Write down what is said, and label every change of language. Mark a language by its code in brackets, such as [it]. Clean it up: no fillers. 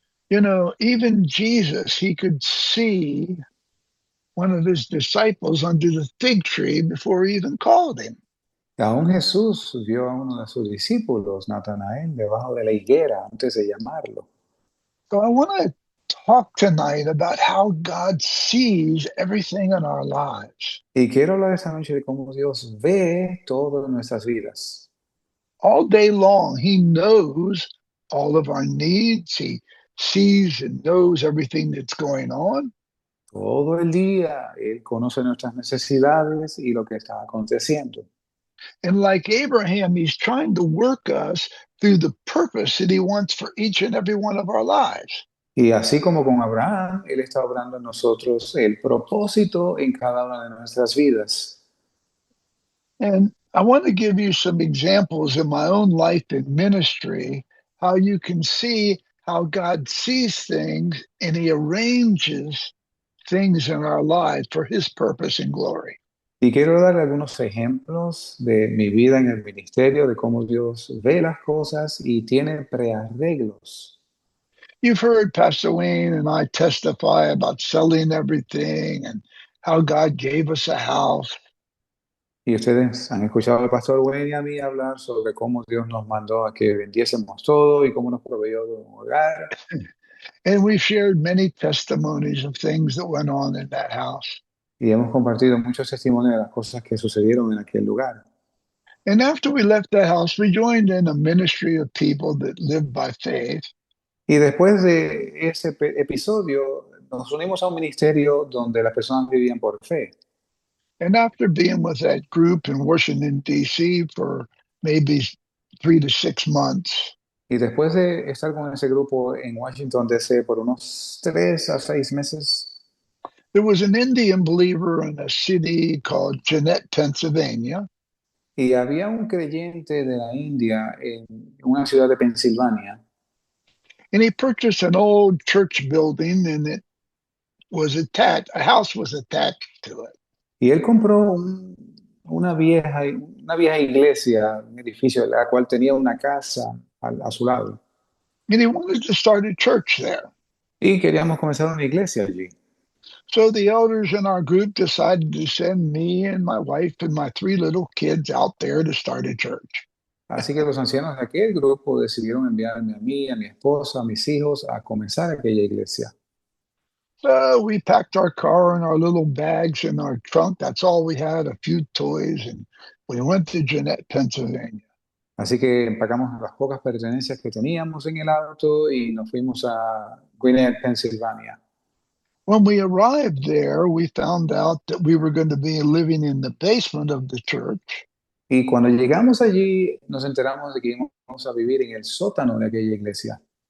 [en] You know, even Jesus, he could see one of his disciples under the fig tree before he even called him. [es] Aún Jesús vio a uno de sus discípulos, Natanael, debajo de la higuera antes de llamarlo. [en] So I want to talk tonight about how God sees everything in our lives. [es] Y quiero hablar esta noche de cómo Dios ve todo en nuestras vidas. [en] All day long, He knows all of our needs. He sees and knows everything that's going on. [es] Todo el día Él conoce nuestras necesidades y lo que está aconteciendo. [en] And like Abraham, He's trying to work us through the purpose that He wants for each and every one of our lives. [es] Y así como con Abraham, Él está obrando en nosotros el propósito en cada una de nuestras vidas. [en] And I want to give you some examples in my own life and ministry, how you can see how God sees things and He arranges things in our lives for His purpose and glory. [es] Y quiero dar algunos ejemplos de mi vida en el ministerio, de cómo Dios ve las cosas y tiene prearreglos. [en] You've heard Pastor Wayne and I testify about selling everything and how God gave us a house. [es] Y ustedes han escuchado al pastor Wayne y a mí hablar sobre cómo Dios nos mandó a que vendiésemos todo y cómo nos proveyó de un hogar. [en] And we've shared many testimonies of things that went on in that house. [es] Y hemos compartido muchos testimonios de las cosas que sucedieron en aquel lugar. [en] And after we left the house, we joined in a ministry of people that lived by faith. [es] Y después de ese episodio, nos unimos a un ministerio donde las personas vivían por fe. [en] And after being with that group in Washington, D.C. for maybe 3 to 6 months, [es] Y después de estar con ese grupo en Washington, D.C. por unos 3 a 6 meses, [en] there was an Indian believer in a city called Jeanette, Pennsylvania. [es] y había un creyente de la India en una ciudad de Pensilvania, [en] And he purchased an old church building and it was attached, a house was attached to it. [es] y él compró una vieja iglesia, un edificio, la cual tenía una casa a su lado. [en] And he wanted to start a church there. [es] Y queríamos comenzar una iglesia allí. [en] So the elders in our group decided to send me and my wife and my 3 little kids out there to start a church. [es] Así que los ancianos de aquel grupo decidieron enviarme a mí, a mi esposa, a mis hijos a comenzar aquella iglesia. [en] So we packed our car and our little bags in our trunk. That's all we had, a few toys, and we went to Jeanette, Pennsylvania. [es] Así que empacamos las pocas pertenencias que teníamos en el auto y nos fuimos a Gwinnett, Pensilvania. [en] When we arrived there, we found out that we were going to be living in the basement of the church. [es] Y cuando llegamos allí, nos enteramos de que íbamos a vivir en el sótano de aquella iglesia.